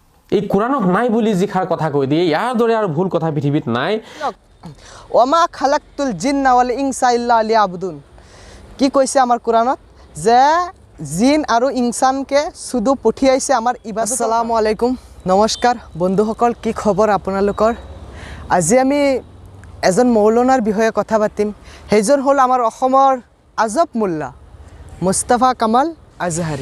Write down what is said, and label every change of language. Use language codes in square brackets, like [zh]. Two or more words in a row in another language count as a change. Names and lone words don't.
[as] এই কোরআনক নাই বুলি যিখাৰ কথা কৈ দিয়ে ইয়াৰ দৰে আৰু ভুল কথা পৃথিৱীত নাই। [ar] وما خلقت الجن والإنس إلا ليعبدون [as] কি কৈছে আমাৰ কোরআনত যে জিন আৰু ইনসানকে শুধু পঠিয়াইছে আমাৰ ইবাদত। [ar] السلام عليكم, [as] নমস্কাৰ বন্ধুসকল, কি খবৰ আপোনালোকৰ? আজি আমি এজন মৌলানাৰ বিষয়ে কথা পাতিম। সেইজন হ'ল আমাৰ অসমৰ আজব মোল্লা মুস্তাফা কামাল আজহাৰী।